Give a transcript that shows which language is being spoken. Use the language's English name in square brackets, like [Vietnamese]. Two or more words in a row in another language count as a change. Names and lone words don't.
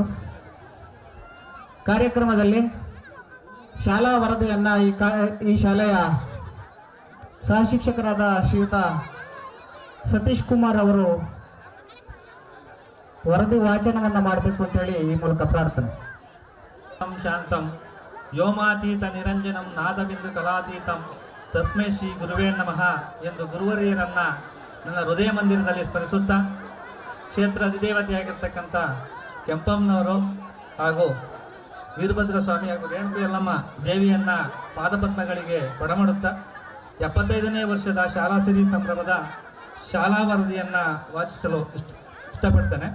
[Kannada] ಕಾರ್ಯಕ್ರಮದಲ್ಲಿ ಶಾಲಾ ವರದಿಯನ್ನು ಈ ಶಾಲೆಯ ಸಹಶಿಕ್ಷಕರಾದ ಶ್ರೀಯುತ ಸತೀಶ್ ಕುಮಾರ್ ಅವರು ವರದಿ ವಾಚನವನ್ನು ಮಾಡಬೇಕು ಅಂತೇಳಿ ಈ ಮೂಲಕ ಪ್ರಾರ್ಥನೆ. [Sanskrit] ಶಾಂತಂ ವ್ಯೋಮಾತೀತ ನಿರಂಜನಂ ನಾದಬಿಂದು ಕಲಾತೀತಂ ತಸ್ಮೈ ಶ್ರೀ ಗುರುವೇ ನಮಃ [Kannada] ಎಂದು ಗುರುವರಿಯರನ್ನು ನನ್ನ ಹೃದಯ ಮಂದಿರದಲ್ಲಿ ಸ್ಮರಿಸುತ್ತಾ ಕ್ಷೇತ್ರ ಅಧಿದೇವತೆಯಾಗಿರ್ತಕ್ಕಂಥ ಕೆಂಪಮ್ಮನವರು ಹಾಗೂ ವೀರಭದ್ರ ಸ್ವಾಮಿ ಹಾಗೂ ರೇಣುಕು ಯಲ್ಲಮ್ಮ ದೇವಿಯನ್ನು ಪಾದಪದ್ಮಗಳಿಗೆ ಕೊಡಮಾಡುತ್ತಾ 75ನೇ ವರ್ಷದ ಶಾಲಾ ಸಿರಿ ಸಂಭ್ರಮದ ಶಾಲಾ ವರದಿಯನ್ನು ವಾಚಿಸಲು ಇಷ್ಟಪಡ್ತೇನೆ.